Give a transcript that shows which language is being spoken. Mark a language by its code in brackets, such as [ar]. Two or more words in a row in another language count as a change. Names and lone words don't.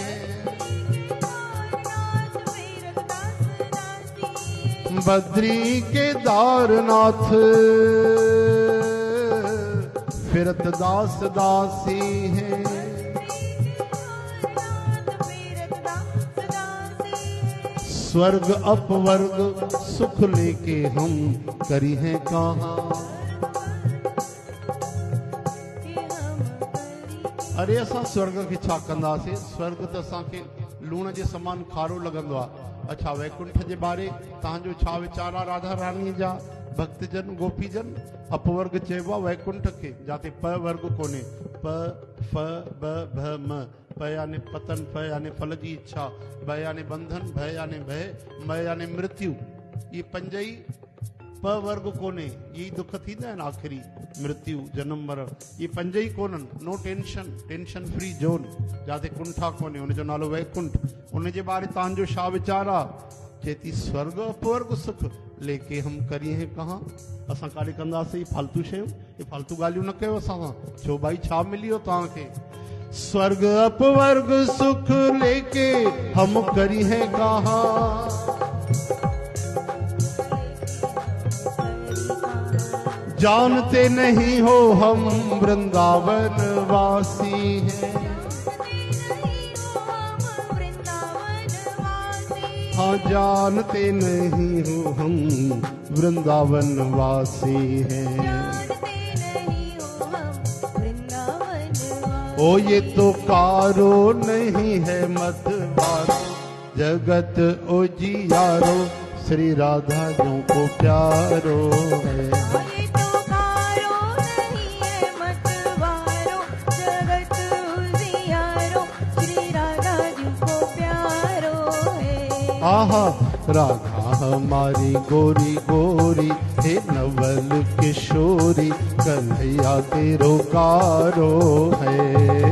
[bra] बद्री केदारनाथ फिरत दास दासी है स्वर्ग अपवर्ग सुख लेके हम करी हैं कहाँ [sd] अरे असां स्वर्ग खे छा कंदासीं स्वर्ग त असांखे लूण जे समान खारो लॻंदो आहे अच्छा वैकुंठ जे बारे तव्हांजो छा वीचार आहे राधा रानी जा भक्तजन गोपीजन अपवर्ग चइबो आहे वैकुंठ खे जाते प वर्ग कोन्हे प फ ब भ म प यानी पतन फ यानी फल जी इच्छा ब यानी बंधन भ यानी भय म यानी मृत्यु ये पंज ई प वर्ग कोन्हे ये दुख थींदा आहिनि आख़िरी मृत्यु जन्म मरण ये पंज ई कोन्हनि [en] no tension tension free zone [sd] जाते कुंठा कोन्हे उनजो नालो वैकुंठ उनजे बारे तव्हांजो छा वीचार आहे चेती [bra] स्वर्ग अपवर्ग सुख लेके हम करिए हैं कहाँ [sd] असां काॾे कंदासीं फालतू शयूं ये फालतू ॻाल्हियूं न कयो असां सां छो भाई छा मिलियो तव्हांखे [bra] स्वर्ग अपवर्ग सुख लेके हम करी हैं कहाँ [hi] जानते नहीं हो हम वृंदावन वासी हैं हाँ जानते नहीं हो हम वृंदावन वासी हैं [bra] ओ ये तो कारो नहीं है मतवारो जगत उजियारो श्री राधा जो को प्यारो है आहा राधा हमारी गोरी गोरी हे नवल किशोरी कन्हैया तेरो कारो है